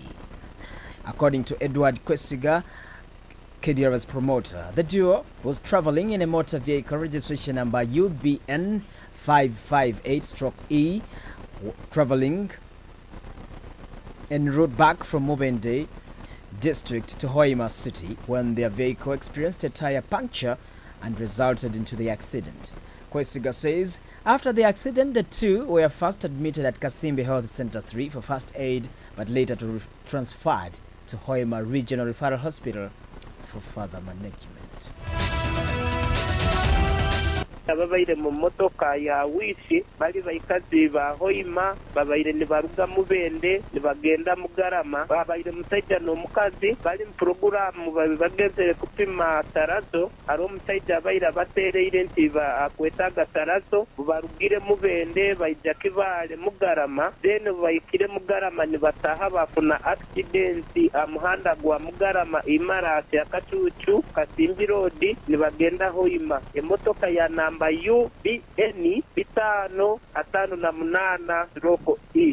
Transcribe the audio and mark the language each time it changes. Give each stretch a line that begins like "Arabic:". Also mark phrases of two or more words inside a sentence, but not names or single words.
English: According to Edward Kwesiga, KDR's promoter, the duo was traveling in a motor vehicle registration number UBN 558-E, traveling en route back from Mubende district to Hoima City when their vehicle experienced a tire puncture and resulted into the accident. Kwesiga says after the accident, the 2 were first admitted at Kasimbi Health Center 3 for first aid, but later transferred to Hoima Regional Referral Hospital for further management.
Nyoro: Ababaire mu motoka ya wishi bali bayikazi ba Hoima babaire ni baruga Mubende ni bagenda Mugarama babaire musajja n'omukazi bali mu programu bageze kupima tarazo ari omusajja abaire batereire nti akwetaga tarazo barugire Mubende bayija Kibale Mugarama then bayikire Mugarama ni bataha bafuna accident amuhanda gwa Mugarama Imara ya Kacucu Kasimbi Road ni bagenda Hoima emotoka ya namba UBN 558-E.